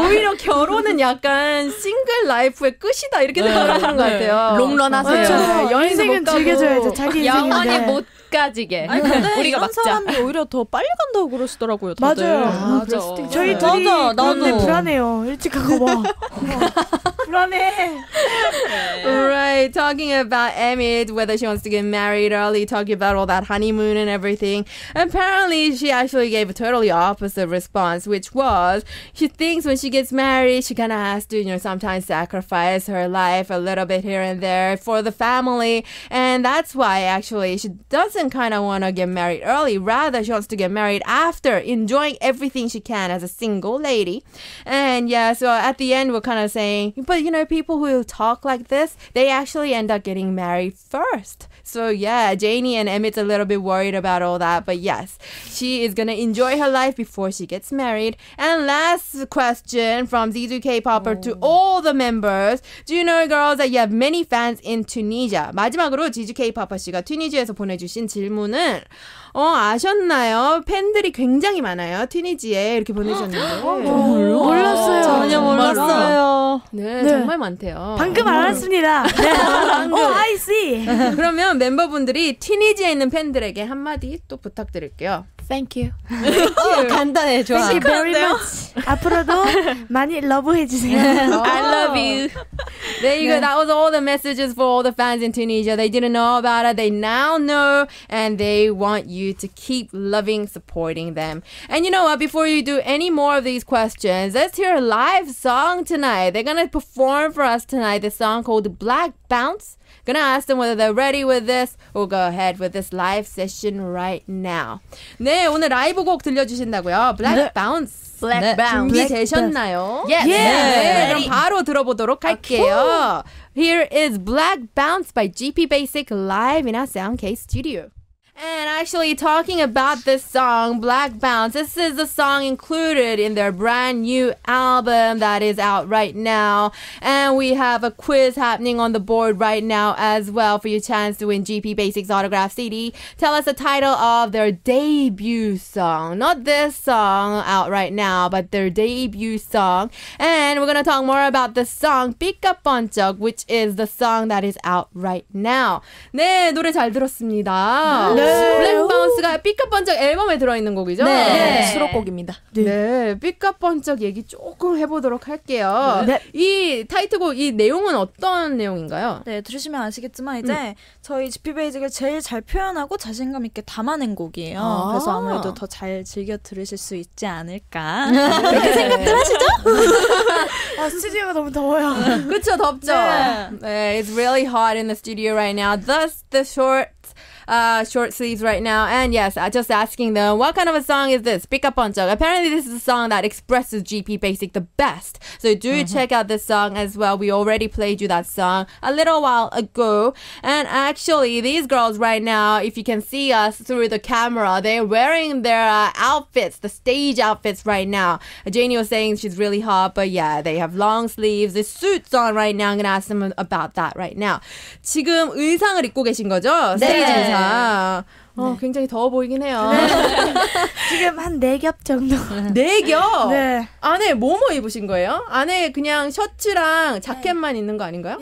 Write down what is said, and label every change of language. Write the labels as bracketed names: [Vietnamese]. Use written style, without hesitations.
[Korean] 오히려 결혼은 약간 싱글 라이프의 끝이다 이렇게 생각을 하시는 것 같아요. 롱런 하세요. 인생은 즐겨줘야죠. 자기 영원히 인생인데. 못 가지게. 아니 근데 우리가 이런 막자. 사람이 오히려 더 빨리 간다고 그러시더라고요. 다들. 맞아요. 저희 둘이 그런데 불안해요. 일찍 가고 봐. 불안해. [English] Right, talking about Emmett, whether she wants to get married early, talking about all that honeymoon and everything. Apparently, she actually gave a totally opposite response, which was she thinks when she gets married, she kind of has to, sometimes sacrifice her life a little bit here and there for the family. And that's why actually she doesn't kind of want to get married early. Rather, she wants to get married after enjoying everything she can as a single lady. And yeah, so at the end, we're kind of saying, but people who talk like this, they actually end up getting married first. So yeah, Janie and Emmett's a little bit worried about all that. But yes, she is going to enjoy her life before she gets married. And last question from Zizu K-Popper to all the members. Do you know, girls, that you have many fans in Tunisia? [Korean] 마지막으로 지주 K-Popper 씨가 튀니지에서 보내주신 질문은 아셨나요? 팬들이 굉장히 많아요. 튀니지에 이렇게 보내주셨는데. 몰랐어요. 전혀 몰랐어요. 네, 정말 많대요. 방금 알았습니다. 네. [English] I see. [Korean] 그러면 멤버분들이 튀니지에 있는 팬들에게 한마디 또 부탁드릴게요. [English] Thank you. [Korean] 간단해, 좋아. [English] Thank you very much. [Korean] 앞으로도 많이 러브해주세요. [English] I love you. There you go. That was all the messages for all the fans in Tunisia. They didn't know about it. They now know. And they want you to keep loving, supporting them. And you know what? Before you do any more of these questions, let's hear a live song tonight. They're going to perform for us tonight this song called Black Bounce. Gonna ask them whether they're ready with this. We'll go ahead with this live session right now. [Korean] 네, 오늘 라이브 곡 들려주신다고요. [English] Black Bounce. Black Bounce. [Korean] 준비되셨나요? [English] Yes. [Korean] 네, 그럼 바로 들어보도록 할게요. [English] Here is Black Bounce by 지피베이직 live in our Soundcase studio. And actually talking about this song, Black Bounce, this is a song included in their brand new album that is out right now. And we have a quiz happening on the board right now as well for your chance to win 지피베이직's autograph CD. Tell us the title of their debut song. Not this song out right now, but their debut song. And we're going to talk more about the song 삐까뻔쩍, which is the song that is out right now. [Korean] 네, 노래 잘 들었습니다. 네. 블랙바운스가 삐까뻔쩍 앨범에 들어있는 곡이죠? 네. 수록곡입니다. 네, 삐까뻔쩍 얘기 조금 해보도록 할게요. 네. 이 타이틀곡, 이 내용은 어떤 내용인가요? 네, 들으시면 아시겠지만 이제 저희 지피베이직을 제일 잘 표현하고 자신감 있게 담아낸 곡이에요. 그래서 아무래도 더 잘 즐겨 들으실 수 있지 않을까 그렇게 생각들 하시죠? 스튜디오가 너무 더워요. 그쵸, 덥죠? [English] 네, it's really hot in the studio right now. Thus, the short sleeves right now. And yes, just asking them, what kind of a song is this? [Korean] 삐까뻔쩍. [English] Apparently this is a song that expresses 지피베이직 the best. So do check out this song as well. We already played you that song a little while ago. And actually, these girls right now, if you can see us through the camera, they're wearing their outfits, the stage outfits right now. Janie was saying she's really hot, but yeah, they have long sleeves, the suits on right now. I'm going to ask them about that right now. [Korean] 지금 의상을 입고 계신 거죠? 스테이지 의상. 굉장히 더워 보이긴 해요. 지금 한 4겹 정도. 4겹? 네. 안에 뭐뭐 입으신 거예요? 안에 그냥 셔츠랑 자켓만 있는 거 아닌가요?